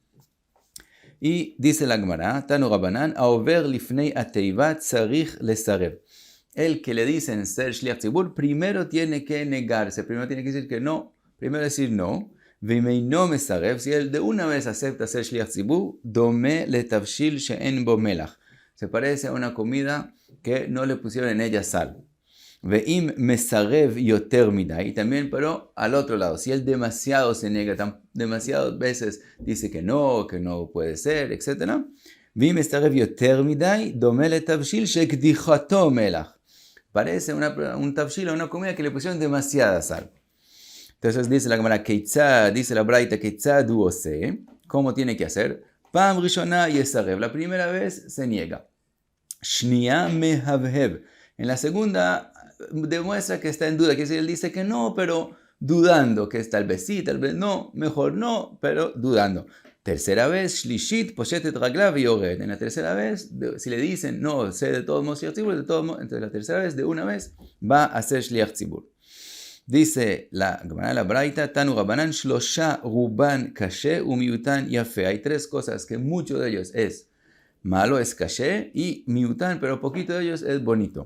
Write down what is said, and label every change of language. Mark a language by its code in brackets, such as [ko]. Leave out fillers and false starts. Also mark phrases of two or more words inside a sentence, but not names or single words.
[es] Y dice la Gemara, [he] תנו רבנן העובר לפני התיבה צריך לסרב. [es] El que le dicen ser [he] שליח ציבור, [es] primero tiene que negarse, primero tiene que decir que no, primero decir no. [he] ואם אינו מסרב, [es] si él de una vez acepta ser [he] שליח ציבור דומה לתבשיל שאין בו מלח. [es] Se parece a una comida que no le pusieron en ella sal. [he] ואם מסרב יותר מדאי, [es] también pero al otro lado, si él demasiado se niega, demasiadas veces dice que no puede ser, etc. [he] ואם מסרב יותר מדאי, דומה לתבשיל שקדיחתו מלח. [es] Parece un tavshil, una comida que le pusieron demasiada sal. Entonces dice la Gemara, dice la Braita, [he] כיצד הוא עושה, [es] ¿cómo tiene que hacer? [he] פעם ראשונה יסרב, [es] la primera vez se niega. [he] שנייה מהבהב, [es] en la segunda demuestra que está en duda, que si él dice que no, pero dudando, que es tal vez sí, tal vez no, mejor no, pero dudando. Tercera vez, [he] שלישית פושט רגליו ויורד. [es] En la tercera vez, si le dicen no, sé de todos modos [he] שליח ציבור, [es] de todos modos, entonces la tercera vez, de una vez, va a ser [he] שליח ציבור. [es] Dice la Gemara, la Braita, [he] תנו רבנן, שלשה רובן קשה ומיעוטן יפה. [es] Hay tres cosas que mucho de ellos es malo, es kashe, y miutan, pero poquito de ellos es bonito.